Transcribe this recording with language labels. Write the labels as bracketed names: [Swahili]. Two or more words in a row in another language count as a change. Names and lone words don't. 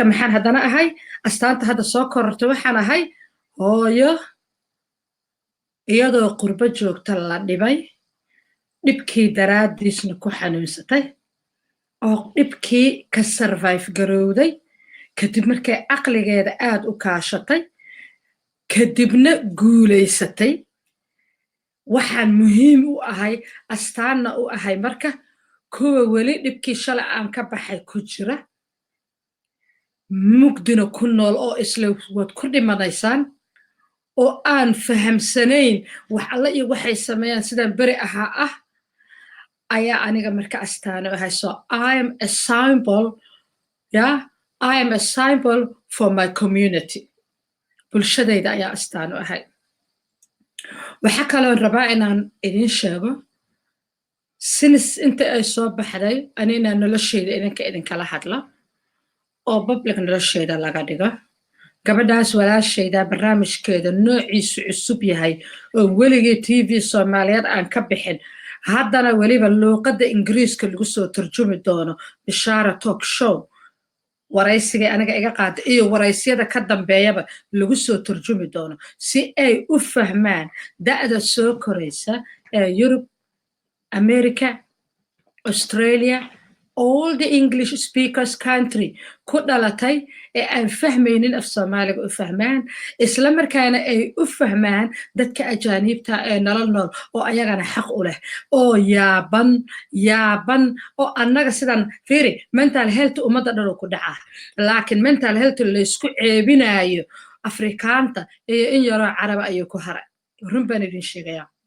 [Somali] maxaan haddana ahay astaanta hadda soo kororta waxaan ahay hooyo iyadoo qurbo joogta la dhibay dhibkii daraaddiisna ku xanuunsatay oo dhibkii ka survive garowday kadib markay caqligeeda aad u kaashatay kadibna guulaysatay waxaan muhiim u ahay astaanna u ahay marka kuwa weli dhibkii shalay aan ka baxay ku jira mugdina ku nool oo isla waad ku dhimanaysaan oo aan fahamsanayn wax alla iyo waxay sameeyaan sidaan beri ahaa ah ayaa aniga marka astaan u ahay [English] so I am a symbol I am a symbol for my community [Somali] bulshadayda ayaa astaan u ahay waxaa kaloo rabaa inaan idin sheego sinis inta ay soo baxday anina nolosheyda idinka la hadla oo public nolosheyda laga dhigo gabadhaas walaashayda barnaamijkeeda noociisu cusub yahay oo weligii tv soomaaliyeed aan ka bixin haddana weliba luuqadda ingiriiska lagu soo tarjumi doono bishaara talk show waraysiga aniga iga qaada iyo waraysyada ka dambeeyaba lagu soo tarjumi doono si ay u fahmaan da'da soo koraysa ee Yurub, [English] America, Australia, all the English speakers country [Somali] ku dhalatay ee aan fahmaynin af Soomaaliga u fahmaan isla markaana ay u fahmaan dadka ajaanibta ee nolol nool oo ayagana xaq u leh oo yaaban oo annaga sidan fiiri [English] mental health [Somali] ummadda dhan ku dhaca laakiin [English] mental health [Somali] la isku ceebinayo Afrikaanta iyo in yaroo Carab ayuu ku haray run baan idin sheegayaa